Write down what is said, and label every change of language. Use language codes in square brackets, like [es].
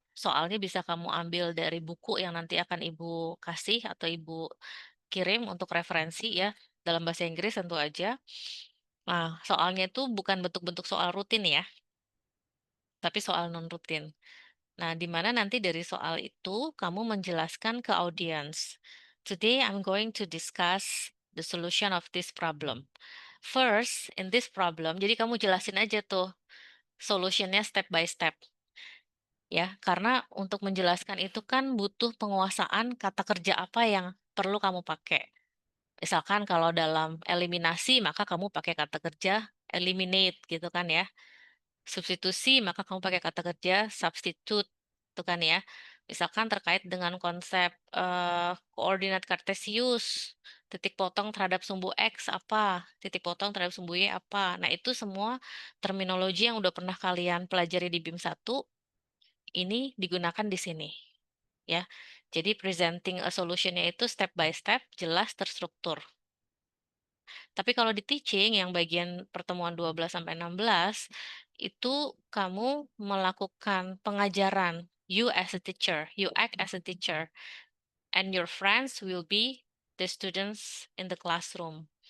[id] Soalnya bisa kamu ambil dari buku yang nanti akan Ibu kasih atau Ibu kirim untuk referensi ya. Dalam bahasa Inggris tentu aja. Nah, soalnya itu bukan bentuk-bentuk soal rutin ya, tapi soal non-rutin. Nah, di mana nanti dari soal itu kamu menjelaskan ke audiens. [en] Today I'm going to discuss the solution of this problem. First, in this problem, [id] jadi kamu jelasin aja tuh solutionnya step by step. Ya, karena untuk menjelaskan itu kan butuh penguasaan kata kerja apa yang perlu kamu pakai. Misalkan kalau dalam eliminasi, maka kamu pakai kata kerja eliminate gitu kan ya. Substitusi, maka kamu pakai kata kerja substitute, itu kan ya. Misalkan terkait dengan konsep koordinat kartesius, titik potong terhadap sumbu X apa, titik potong terhadap sumbu Y apa. Nah, itu semua terminologi yang udah pernah kalian pelajari di BIM 1, ini digunakan di sini. Ya, jadi [en] presenting a solution- [id] nya itu step by step, jelas, terstruktur. Tapi kalau di teaching yang bagian pertemuan 12 sampai 16 itu kamu melakukan pengajaran. [en] You as a teacher, you act as a teacher and your friends will be the students in the classroom.